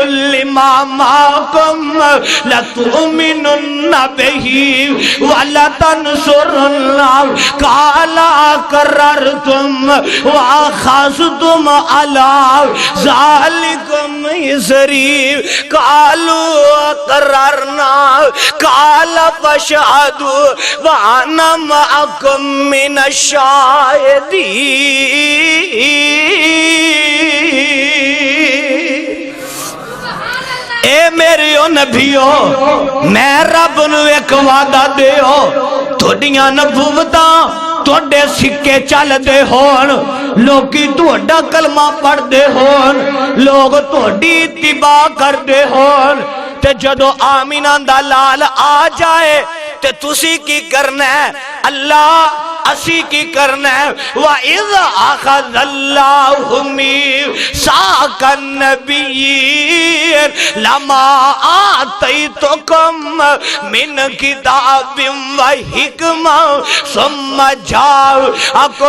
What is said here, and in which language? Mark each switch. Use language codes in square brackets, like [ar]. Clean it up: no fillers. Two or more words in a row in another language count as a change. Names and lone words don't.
[ar] لِّمَا مَعَكُمْ لَتُؤْمِنُنَّ بِهِ وَلَتَنْصُرُنَّهُ قَالَ أَقْرَرْتُمْ وَأَخَذْتُمْ عَلَىٰ ذَلِكُمْ إِصْرِي قَالُوا أَقْرَرْنَا قَالَ فَاشْهَدُوا وَأَنَا مَعَكُمْ مِنَ [pa] الشَّاهِدِينَ اے میرے نبیوں میں رب نو ایک وعدہ دیو تھوڑیاں نبوتاں تھوڑے سکے چل دے ہون لوکی تھوڑا کلمہ پڑھ دے ہون لوگ تھوڑی اتباع کر دے ہون تے جدو آمینہ دا لال آ جائے تے تُسی کی کرنا ہے اللہ اسی کی کرنا ہے [ar] وَإِذْ أَخَذَ اللَّهُ مِيثَاقَ النَّبِيِّينَ لَمَا آتَيْتُكُم مِّن كِتَابٍ وَحِكْمَةٍ ثُمَّ جَاءَكُمْ